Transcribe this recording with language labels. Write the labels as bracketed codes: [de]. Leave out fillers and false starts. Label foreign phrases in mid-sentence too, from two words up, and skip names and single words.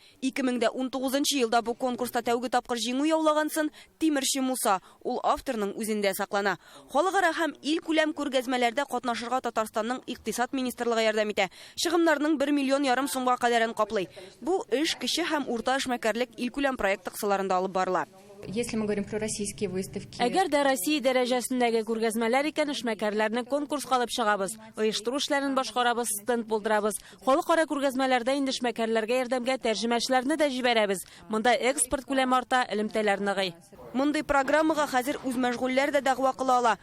[tt] 2019 елда бу конкурста тәүге тапкыр җиңү яулагансын Тимерче Муса, ул авторның үзендә саклана. Халыкара һәм ил күләм күргәзмәләрдә катнашырга Татарстанның икътисад министрлыгы ярдәм итә. Чыгымнарның 1,5 миллион сумга кадәрен каплый. Бу эш кече һәм урта эшмәкәрлек ил күләм проект кысаларында алып барыла. [ru] Если мы говорим про российские выставки... [tt] Әгәр дә Россия дәрәҗәсендәге күргәзмәләр икән, эшмәкәрләрне конкурска алып чыгабыз. Оештыру эшләрен башкарабыз, стенд булдырабыз. Халыкара күргәзмәләрдә инде эшмәкәрләргә ярдәмгә тәрҗемәчләрне дә җибәрәбез. Монда экспорт күләме арта, элемтәләр ныгый. Мондый программага хәзер үз мәшгульләр дә дәгъва кыла ала.